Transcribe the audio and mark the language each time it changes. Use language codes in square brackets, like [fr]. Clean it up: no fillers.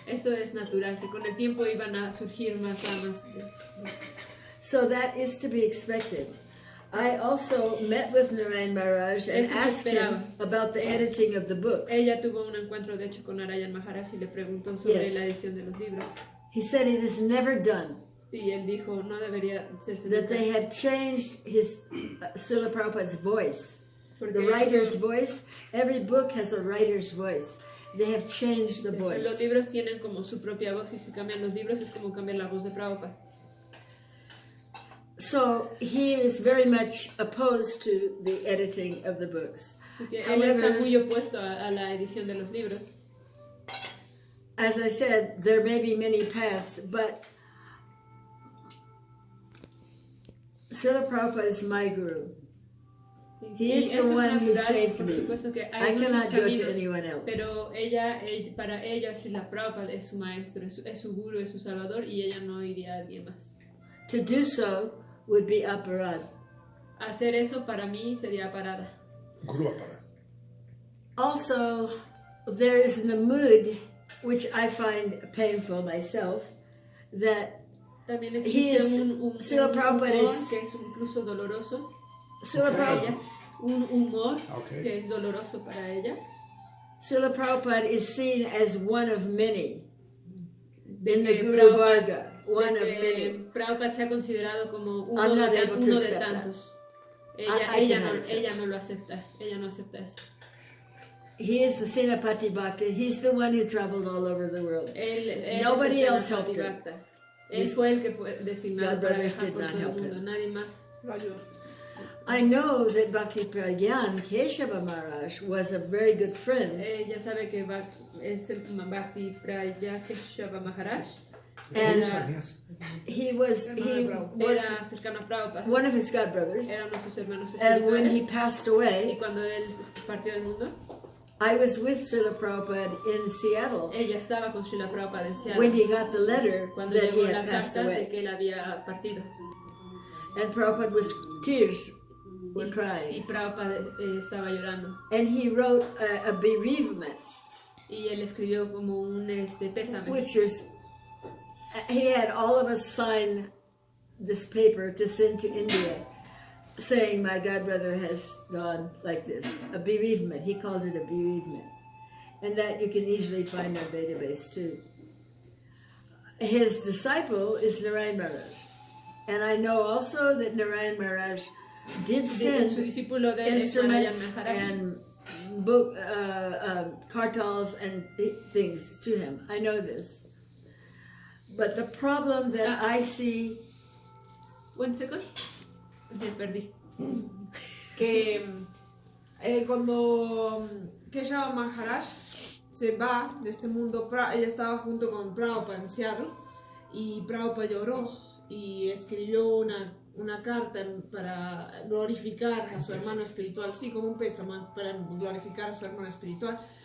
[es] Eso es natural, que con el tiempo iban a surgir más ramas. [en] So that is to be expected. I also met with Narayan Maharaj and asked him about the editing of the books. [es] Ella tuvo un encuentro de hecho con Narayana Maharaj y le preguntó sobre la edición de los libros. [en] He said it is never done. [es] Y él dijo, no debería hacerse [en] that they have changed his Srila Prabhupada's voice. [es] Porque [en] the writer's voice. Every book has a writer's voice. They have changed the voice. [es] Los libros tienen como su propia voz y si cambian los libros es como cambiar la voz de Prabhupada. [en] So he is very much opposed to the editing of the books. [es] Él está muy opuesto a la edición de los libros. [en] As I said, there may be many paths, but Srila Prabhupada is my guru. He is the one who saved me. I cannot go to anyone else. [es] Pero para ella, Srila Prabhupada es su maestro, es su guru, es su salvador, y ella no iría a alguien más. [en] To do so would be aparad. [es] Hacer eso para mí sería parada. [en] Guru aparad. Also, there is in the mood, which I find painful myself, that [es] también existe un humor que es incluso doloroso para ella. Un humor que es doloroso para ella. [en] Srila Prabhupada is seen as one of many in the Guru Varga. One of many. [es] Prabhupada se ha considerado como uno de tantos. Ella no lo acepta. Ella no acepta eso. [en] He is the Senapati Bhakta. He's the one who traveled all over the world. Nobody else helped him. [es] Él fue el que fue designado para viajar por todo el mundo. Nadie más lo ayudó. [en] I know that Bhakti Pragyan Keshava Maharaj was a very good friend. [es] Ella sabe que es el Bhakti Pragyan Keshava Maharaj. [en] And he was [es] era cercano a Prabhupada. [en] One of his godbrothers. [es] Era uno de sus hermanos espirituales. [en] And when he passed away, [es] y cuando él partió del mundo, [en] I was with Srila Prabhupada in Seattle. [es] Ella estaba con Srila Prabhupada en Seattle. [en] When he got the letter [es] cuando [en] that he [es] llegó [en] had [es] la [en] passed [es] carta [en] away. [es] de que él había partido. [en] And Prabhupada was tears were crying. [es] Y Prabhupada estaba llorando. [en] And he wrote a bereavement. [es] Y él escribió como un pésame. [en] Which was, he had all of us sign this paper to send to India, saying my godbrother has gone like this. A bereavement. He called it a bereavement. And that you can easily find in our database too. His disciple is Narayan Maharaj. And I know also that Narayan Maharaj did send instruments and book, kartals and things to him. I know this. But the problem that I see... 1 second. [es] Me perdí. Que cuando Keshava Maharaj se va de este mundo, ella estaba junto con Prabhupada en Seattle y Prabhupada lloró y escribió una carta para glorificar a su hermano espiritual, sí, como un pésame para glorificar a su hermano espiritual.